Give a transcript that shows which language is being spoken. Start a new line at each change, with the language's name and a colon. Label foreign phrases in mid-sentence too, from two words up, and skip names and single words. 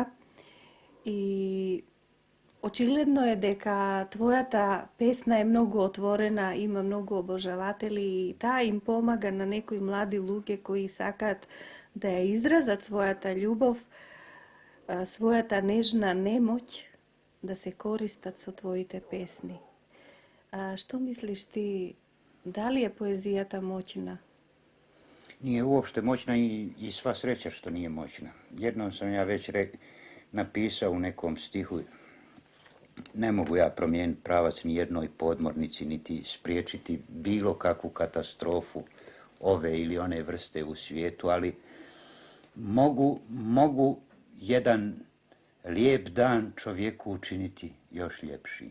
Macedonian: И очигледно е дека твојата песна е многу отворена, има многу обожаватели и таа им помага на некои млади луѓе кои сакаат да ја изразат својата љубов, својата нежна немоќ, да се користат со твоите песни. Што мислиш ти? Дали е поезијата моќна?
Bosnian: Nije uopšte moćna i sva sreća što nije moćna. Jednom sam ja već napisao u nekom stihu, ne mogu ja promijeniti pravac ni jednoj podmornici, niti spriječiti bilo kakvu katastrofu ove ili one vrste u svijetu, ali mogu jedan lijep dan čovjeku učiniti još ljepšim.